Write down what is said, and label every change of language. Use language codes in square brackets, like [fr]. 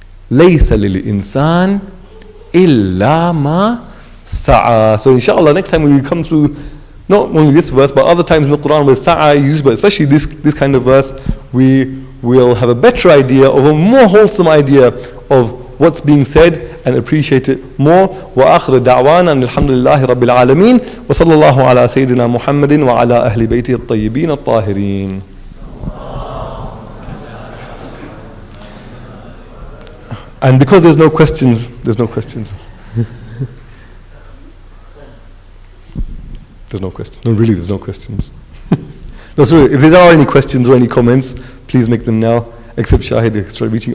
[ar] لَيْسَ لِلْإِنسَانِ إِلَّا مَا سَعَى. [en] So inshallah, next time when we come through not only this verse, but other times in the Quran where sa'a is used, but especially this kind of verse, we will have a better idea, of a more wholesome idea of what's being said and appreciate it more. [ar] وآخر دعوانا أن الحمد لله رب العالمين وصلى الله على سيدنا محمد وعلى أهل بيته الطيبين الطاهرين. [en] And because there's no questions. There's no questions. No, really, there's no questions. No, sorry, if there are any questions or any comments, please make them now. Except Shahid, extra reaching.